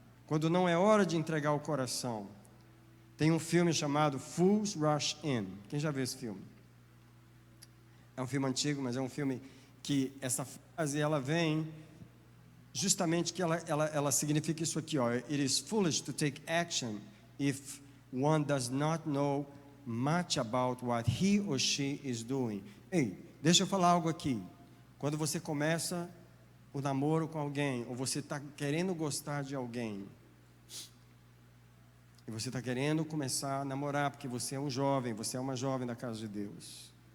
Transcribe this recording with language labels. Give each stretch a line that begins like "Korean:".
Portuguese: Quando não é hora de entregar o coração. Tem um filme chamado Fools Rush In. Quem já viu esse filme? É um filme antigo, mas é um filme que essa frase ela vem justamente que ela significa isso aqui, ó.
English: It is foolish to take action if one does not know much about what he or she is doing.
Portuguese: Ei, deixa eu falar algo aqui. Quando você começa o namoro com alguém, ou você está querendo gostar de alguém, e você está querendo começar a namorar, porque você é um jovem, você é uma jovem da casa de Deus.